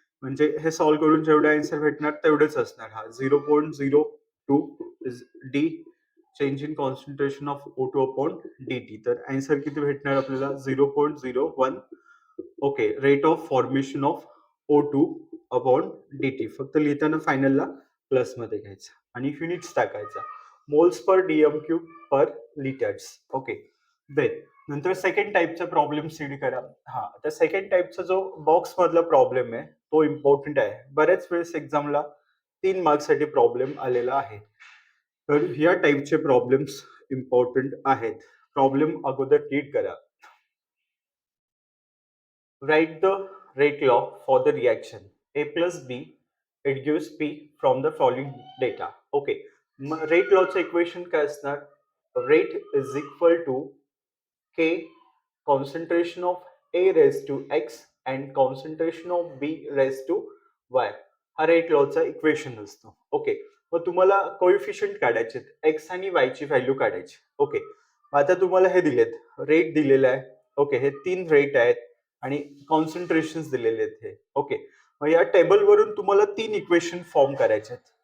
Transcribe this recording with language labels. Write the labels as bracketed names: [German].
[Marathi] म्हणजे हे सॉल्व्ह करून जेवढे आन्सर भेटणार तेवढेच असणार. हा [English] 0.02 is the change in concentration of O2 upon dt. [Marathi] तर आन्सर किती भेटणार आपल्याला? 0.01. [English] Okay, rate of formation of O2 upon dt. [Marathi] फक्त लिहिताना फायनलला प्लस मध्ये घ्यायचं आणि युनिट्स टाकायचा. [English] Moles per dm cube per litres. [Marathi] ओके, देन नंतर सेकंड टाइपचा प्रॉब्लेम सीड करा. हा, तर सेकंड टाइपचा जो बॉक्स मधला प्रॉब्लेम आहे तो इम्पॉर्टंट आहे. बऱ्याच वेळेस एक्झामला 3 मार्क्स साठी प्रॉब्लेम आलेला आहे. तर या टाइपचे प्रॉब्लेम्स इम्पॉर्टंट आहेत. प्रॉब्लेम अगोदर रीड करा. [English] Write the rate law for the reaction A plus B. It gives P from the following data. Okay. [Marathi] Rate lawचं equation काय असणार? [English] Rate is equal to K concentration of A raised to X and concentration of B raised to Y. [Marathi] हा rate लॉचा equation असतो. Okay, मग तुम्हाला coefficient काढायचे, x आणि Y ची value काढायची. ओके, आता तुम्हाला हे दिलेत, रेट दिलेला आहे. ओके, हे 3 रेट आहेत आणि कॉन्सन्ट्रेशन दिलेले आहेत हे. ओके, मग या टेबलवरून तुम्हाला 3 इक्वेशन फॉर्म करायचे आहेत.